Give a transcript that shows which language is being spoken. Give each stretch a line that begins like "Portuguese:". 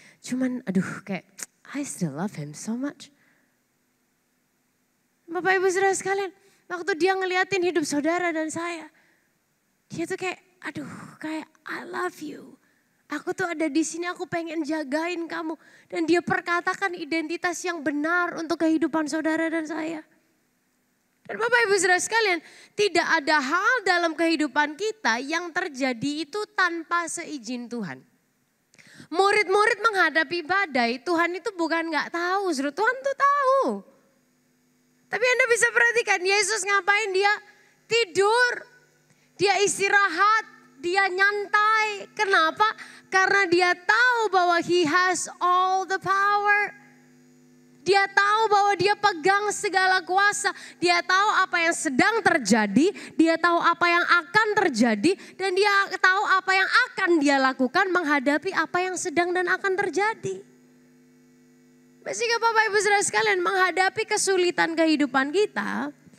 Indonesian: Cuman aduh kayak,
English: I still love him so much.
Indonesian: Bapak Ibu Saudara sekalian, waktu dia ngeliatin hidup saudara dan saya. Dia tuh kayak, aduh kayak
English: I love you.
Indonesian: Aku tuh ada di sini, aku pengen jagain kamu. Dan dia perkatakan identitas yang benar untuk kehidupan saudara dan saya. Dan Bapak Ibu Saudara sekalian, tidak ada hal dalam kehidupan kita yang terjadi itu tanpa seizin Tuhan. Murid-murid menghadapi badai, Tuhan itu bukan gak tahu, Tuhan tuh tahu. Tapi Anda bisa perhatikan, Yesus ngapain? Dia tidur, dia istirahat, dia nyantai. Kenapa? Karena dia tahu bahwa
English: he has all the power.
Indonesian: Dia tahu bahwa dia pegang segala kuasa. Dia tahu apa yang sedang terjadi. Dia tahu apa yang akan terjadi. Dan dia tahu apa yang akan dia lakukan menghadapi apa yang sedang dan akan terjadi. Sehingga Bapak Ibu Saudara sekalian menghadapi kesulitan kehidupan kita.